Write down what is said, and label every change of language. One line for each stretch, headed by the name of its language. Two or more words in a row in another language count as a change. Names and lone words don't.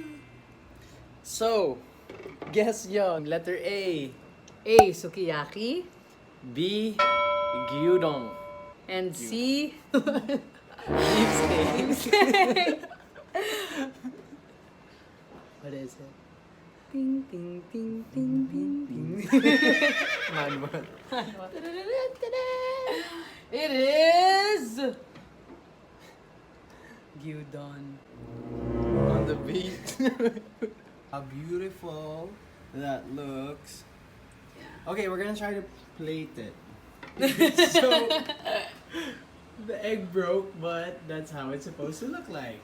English: So, guess yon. Letter A. A. Sukiyaki. B. Gyudon. And C. Beefsteak. What is it? Ting, ting, ting, ting, ting, ting. Man. It is gyudon. On the beach. How beautiful that looks. Okay, we're gonna try to plate it. So, the egg broke, but that's how it's supposed to look like.